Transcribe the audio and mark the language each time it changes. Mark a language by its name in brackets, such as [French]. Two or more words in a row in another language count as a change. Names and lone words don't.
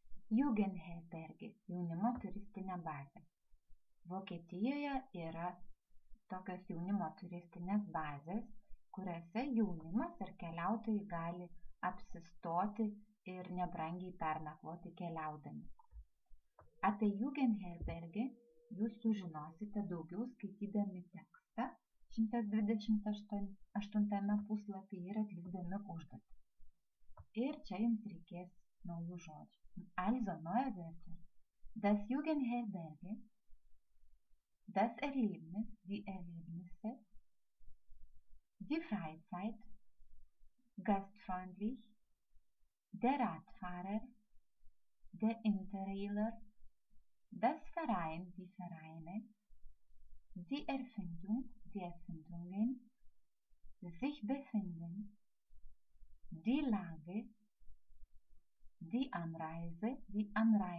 [Lithuanian] Jugendherberge – jaunimo turistinė bazė. Vokietijoje yra tokios jaunimo turistinės bazės, kuriuose jaunimas ir keliautojai gali apsistoti ir nebrangiai pernakvoti keliaudami. Apie Jugendherberge jūs sužinosite daugiau skaitydami tekstą 128 puslapyje ir atlikdami užduotį. Ir čia jums reikės naujų žodžių. [German] Also neue Wörter. Das Jugendherberge, das Erlebnis, die Erlebnisse, die Freizeit, gastfreundlich, der Radfahrer, der Interrailer, das Verein, die Vereine, die Erfindung, die Erfindungen, sich befinden, die Lage, die Anreise, die Anreise.